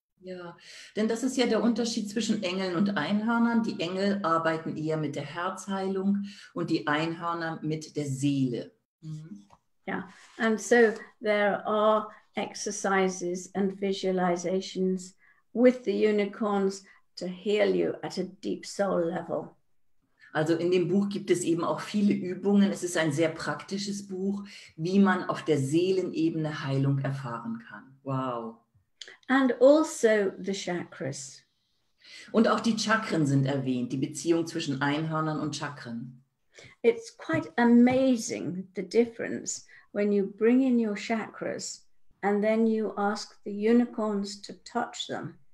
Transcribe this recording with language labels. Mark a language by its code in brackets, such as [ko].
[de] Ja, denn das ist ja der Unterschied zwischen Engeln und Einhörnern. Die Engel arbeiten eher mit der Herzheilung und die Einhörner mit der Seele. Mhm. [en] Yeah, and so there are exercises and visualizations with the unicorns to heal you at a deep soul level. [de] Also in dem Buch gibt es eben auch viele Übungen. Es ist ein sehr praktisches Buch, wie man auf der Seelenebene Heilung erfahren kann. [en] Wow. And also the chakras. [de] Und auch die Chakren sind erwähnt, die Beziehung zwischen Einhörnern und Chakren. [en] It's quite amazing the difference when you bring in your chakras and then you ask the unicorns to touch them.